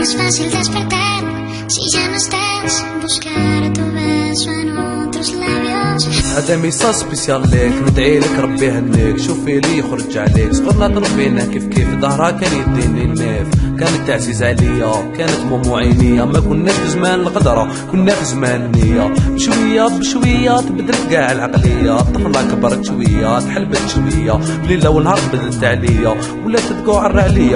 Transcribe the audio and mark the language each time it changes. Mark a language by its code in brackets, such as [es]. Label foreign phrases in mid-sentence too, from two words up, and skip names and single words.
[es] fácil despertar si ya no estás. Buscar tu beso en otros labios. [ar] هذا [fr] message spécial [ar] ليك، ندعي لك ربي يهنيك، شوفي لي يخرج عليك. صغرنا تربينا كيف ظهرها كان يديني النيف، كانت تعزيز عليا، كانت مومو عينيا. ما كناش في زمان القدرة، كنا في زمان النية. بشوية بشوية تبدلت كاع العقلية، الطفلة كبرت شوية، تحلبت شوية، ليلة ونهار بدلت عليا، ولات تقعر عليا.